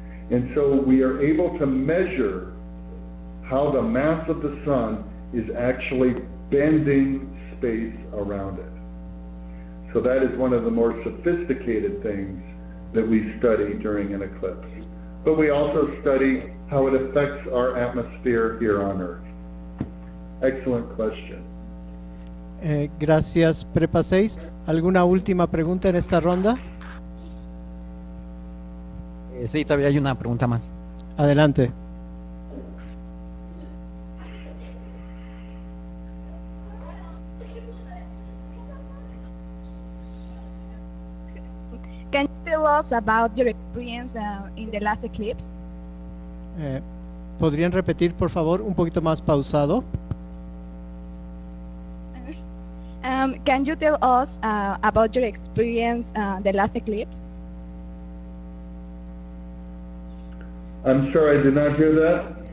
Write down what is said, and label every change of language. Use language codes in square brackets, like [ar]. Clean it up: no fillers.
[en] And so we are able to measure how the mass of the sun is actually bending space around it. So that is one of the more sophisticated things that we study during an eclipse. But we also study how it affects our atmosphere here on Earth. Excellent question. [es] Gracias, Prepa 6. ¿Alguna última pregunta en esta ronda? Sí, todavía hay una pregunta más. Adelante. [en] Can you tell us about your experience in the last eclipse? [es] ¿Podrían repetir, por favor, un poquito más pausado? [en] Can you tell us about your experience the last eclipse? I'm sorry, I did not hear that.